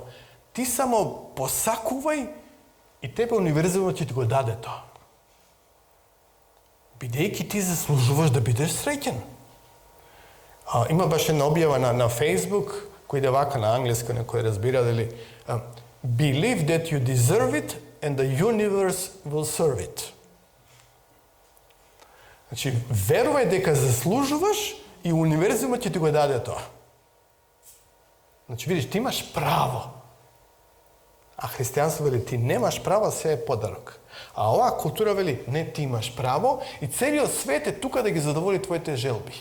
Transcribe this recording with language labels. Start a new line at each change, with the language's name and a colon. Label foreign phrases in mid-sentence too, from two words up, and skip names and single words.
Macedonian: Ти само посакувај и тебе универзумот ќе ти го даде тоа. Бидејќи ти заслужуваш да бидеш среќен. Има баш една објава на Facebook, кој иде вака на англиски, некој разбира дали
English: believe that you deserve it and the universe will serve it.
Macedonian: Значи, верувај дека заслужуваш и универзумот ќе ти го даде тоа. Значи, видиш, ти имаш право. А христијанство вели, ти немаш право, се е подарок. А оваа култура вели, не, ти имаш право и целиот свет е тука да ги задоволи твоите желби.